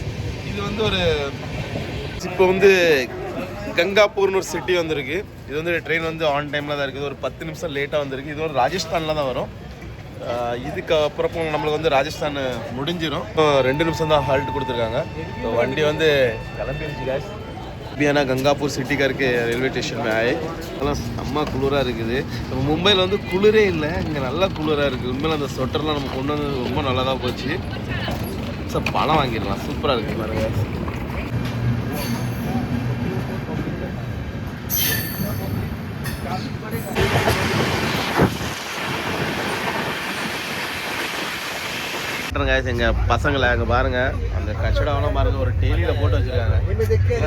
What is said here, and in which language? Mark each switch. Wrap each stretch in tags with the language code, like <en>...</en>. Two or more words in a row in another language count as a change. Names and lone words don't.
<ta>இது வந்து ஒரு இப்போ வந்து கங்காப்பூர்னு ஒரு சிட்டி வந்திருக்கு. இது வந்து ட்ரெயின் வந்து</ta> <en>on time</en> <ta>தான் இருக்குது. ஒரு 10 நிமிஷம் லேட்டாக வந்திருக்கு. இது ஒரு ராஜஸ்தானில் தான் வரும். இதுக்கு அப்புறம் நம்மளுக்கு வந்து ராஜஸ்தான் முடிஞ்சிடும். 2 நிமிஷம் தான் ஹால்ட் கொடுத்துருக்காங்க. ஸோ வண்டி வந்து கிளம்பிடுச்சு guys.</ta> <hi>अभी गंगापुर सिटी करके</hi> <en>railway station</en> <hi>में आए.</hi> <ta>செம்ம குளிராக இருக்குது. நம்ம மும்பையில் வந்து குளிரே இல்லை, இங்கே நல்லா குளிராக இருக்குது. உண்மையில் அந்த ஸ்வெட்டர்லாம் நம்ம கொண்டு வந்து ரொம்ப நல்லா தான் போச்சு. சார் பழம் வாங்கிடலாம், சூப்பராக இருக்குது பாருங்க. எங்கள் பசங்களை அங்கே பாருங்கள், அந்த கச்சடாவெல்லாம் பாருங்கள், ஒரு டெய்லியில் போட்டு வச்சுருக்காங்க.</ta>